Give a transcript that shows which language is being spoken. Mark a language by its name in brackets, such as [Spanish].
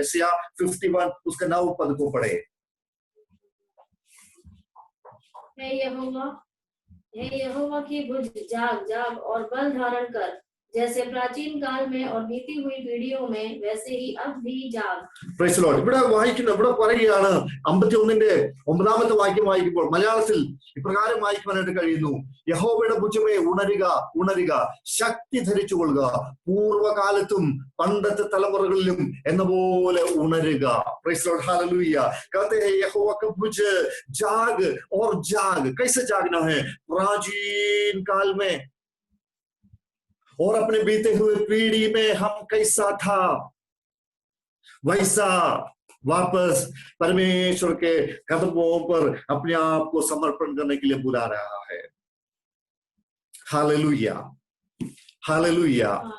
[Hindi] Asia 51 उसका 9 पद को पढ़े. हे यहोवा की भुज, जाग जाग और बल धारण कर, जैसे प्राचीन काल में और बीती हुई पीढ़ियों में वैसे ही अब भी जाग. [English] Praise the Lord. [Malayalam] ഇവിടെ പറയുകയാണ് 51-ാമത്തെ വാക്യം വായിക്കുമ്പോൾ മലയാളത്തിൽ ഇപ്രകാരം വായിക്കുവാനായിട്ട് കഴിയുന്നു. യഹോവയുടെ ഭുജമേ ഉണരുക, ഉണരുക, ശക്തി ധരിച്ചുകൊള്ളുക, പൂർവ്വകാലത്തും പണ്ടത്തെ തലമുറകളിലും എന്ന പോലെ ഉണരുക. [English] Praise the Lord. Hallelujah. [Hindi] कहते हैं यहोवा का भुज, जाग और जाग. कैसे जागना है? प्राचीन काल में और अपने बीते हुए पीढ़ी में हम कैसा था, वैसा वापस परमेश्वर के कदमों पर अपने आप को समर्पण करने के लिए बुला रहा है. हालेलुया. हालेलुया.